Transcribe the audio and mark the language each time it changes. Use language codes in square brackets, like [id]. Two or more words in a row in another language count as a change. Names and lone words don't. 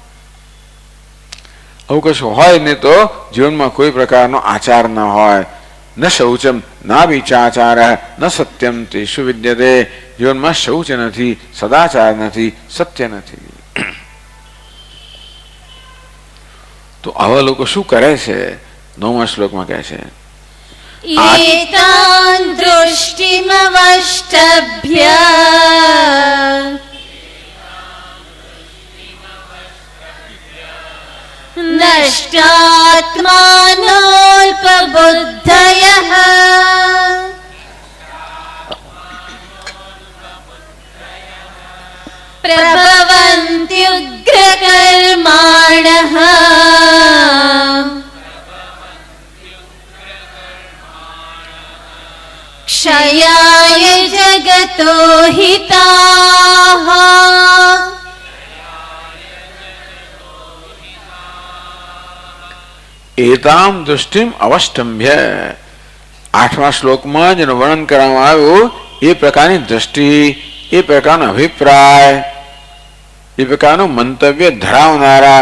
[gu] આવું કશું હોય ને તો જીવનમાં કોઈ પ્રકારનો આચાર ન હોય. [sa] ન શૌચમ ના વિચાચાર ન સત્યમ તેષુ વિદ્યતે. [gu] જીવનમાં શૌચ નથી, સદાચાર નથી, સત્ય નથી. તો આવા લોકો શું કરે છે? 9મા શ્લોકમાં કહે છે, [sa] एतां दृष्टिमवष्टभ्य नष्टात्मानोऽल्पबुद्धयः प्रभवन्त्युग्रकर्माणः क्षयाय जगतो हिताः એતામ દૃષ્ટિમ અવષ્ટંભ્ય. [gu] 8મા શ્લોકમાં જેનું વર્ણન કરવામાં આવ્યું એ પ્રકારની દ્રષ્ટિ, એ પ્રકારનો અભિપ્રાય, એ પ્રકારનું મંતવ્ય ધરાવનારા.